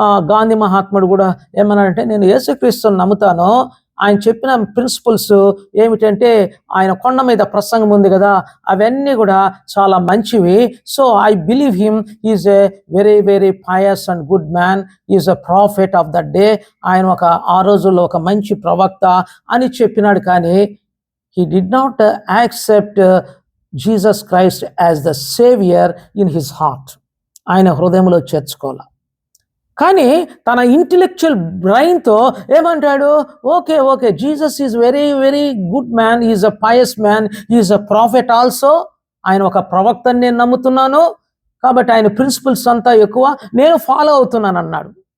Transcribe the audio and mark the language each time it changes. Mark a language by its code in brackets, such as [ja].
[te] గాంధీ మహాత్ముడు కూడా ఏమన్నాడంటే, నేను యేసుక్రీస్తుని నమ్ముతాను, ఆయన చెప్పిన ప్రిన్సిపల్స్ ఏమిటంటే, ఆయన కొండ మీద ప్రసంగం ఉంది కదా, అవన్నీ కూడా చాలా మంచివి. [en] So I believe him, is a very very pious and good man, is a prophet of the day. [te] ఆయన ఆ రోజుల్లో ఒక మంచి ప్రవక్త అని చెప్పినాడు. కానీ [en] he did not accept Jesus Christ as the savior in his heart. [te] ఆయన హృదయంలో చేర్చుకోవాలి. కానీ తన ఇంటెలెక్చువల్ బ్రెయిన్తో ఏమంటాడు? [en] Okay okay, Jesus is very very good man, is a pious man, is a prophet also. [te] ఆయన ఒక ప్రవక్తని నేను నమ్ముతున్నాను, కాబట్టి ఆయన ప్రిన్సిపల్స్ అంతా ఎక్కువ నేను ఫాలో అవుతున్నాను అన్నాడు.